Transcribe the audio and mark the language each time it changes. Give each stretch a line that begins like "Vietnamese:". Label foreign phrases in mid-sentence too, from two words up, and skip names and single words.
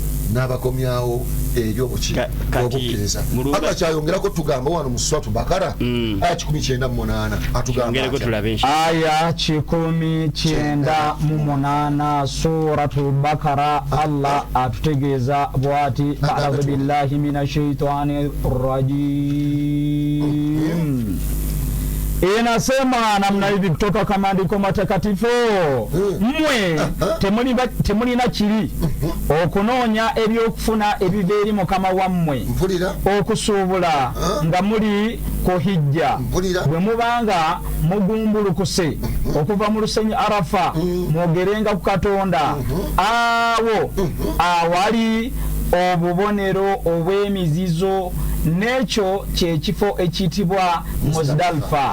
Ganda: N'abakomyawo eri obukkiriza. Allah kyayongerako tugamba wano mu Suratu Bakara aya 198 atugamba aya 198 Suratu Bakara. Allah atutegeeza bw'ati
Arabic: أعوذ بالله من الشيطان الرجيم.
Swahili: Inasema namna hivi kutoka kwa maandiko matakatifu,
Ganda: mmwe temulina kiri okunoonya ebyokufuna ebiva eri Mukama wammwe, okusuubula nga muli ku hijja, bwe mubanga mugumbulukuse okuva mu lusenyi Arafa mwogerenga ku Katonda awo awali obubonero obw'emizizo, n'ekyo kyekifo ekiyitibwa Muzdalifa.